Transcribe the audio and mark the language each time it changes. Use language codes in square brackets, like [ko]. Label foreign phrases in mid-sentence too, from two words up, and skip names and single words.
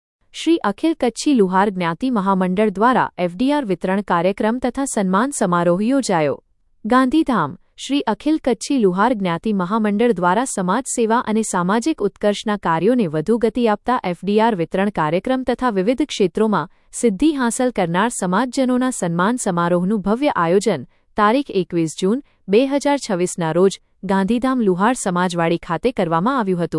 [gu] શ્રી અખિલ કચ્છી લુહાર જ્ઞાતિ મહામંડળ દ્વારા એફડીઆર વિતરણ કાર્યક્રમ તથા સન્માન સમારોહ યોજાયો। ગાંધીધામ શ્રી અખિલ કચ્છી લુહાર જ્ઞાતિ મહામંડળ દ્વારા સમાજ સેવા અને સામાજિક ઉત્કર્ષના કાર્યોને વધુ ગતિ આપતા એફડીઆર વિતરણ કાર્યક્રમ તથા વિવિધ ક્ષેત્રોમાં સિદ્ધિ હાંસલ કરનાર સમાજજનોના સન્માન સમારોહનું ભવ્ય આયોજન તારીખ 21 જૂન 2026ના રોજ ગાંધીધામ લુહાર સમાજવાડી ખાતે કરવામાં આવ્યું હતું।